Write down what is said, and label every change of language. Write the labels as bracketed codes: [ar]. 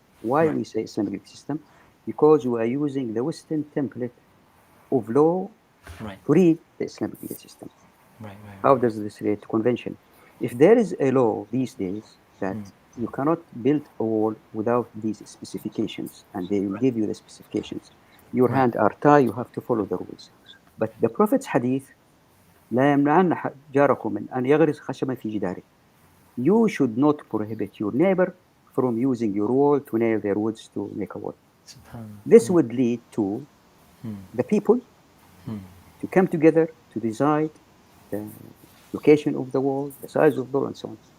[en] Why we say Islamic legal system? Because we are using the Western template of law to read the Islamic legal system. How does this relate to convention? If there is a law these days that you cannot build a wall without these specifications, and they will give you the specifications, your hands are tied, you have to follow the rules. But the Prophet's hadith, [ar] لا يمنعن جاركم من أن يغرس خشبا في جداره. [en] You should not prohibit your neighbor from using your wall to nail their woods to make a wall. This would lead to the people to come together to decide the location of the wall, the size of the wall, and so on.